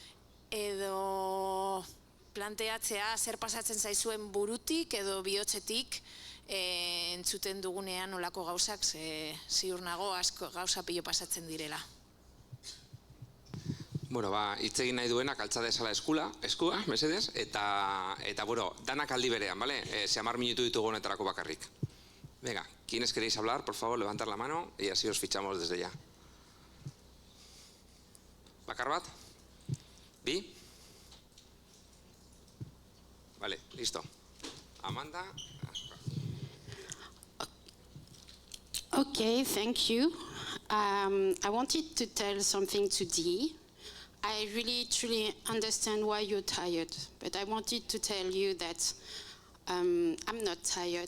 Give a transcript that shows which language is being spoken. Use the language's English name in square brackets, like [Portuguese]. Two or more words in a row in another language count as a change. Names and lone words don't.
[Basque] planteatzea zer pasatzen zaizuen burutik edo bihotzetik entzuten dugunean olako gauzak, ziur nago asko gauza pilo pasatzen direla. Bueno, hitz egin nahi duenak altza dezala eskua, mesedez, eta danak aldi berean, bale? 10 minutu ditugu honetarako bakarrik. [Spanish] Venga, ¿quiénes queréis hablar? Por favor, levantar la mano y así os fichamos desde ya. [Basque] ¿Bakar bat? Bi? [Spanish] Vale, listo. Amanda. [English] Okay, thank you. I wanted to tell something to Dee. I really, truly understand why you're tired, but I wanted to tell you that I'm not tired.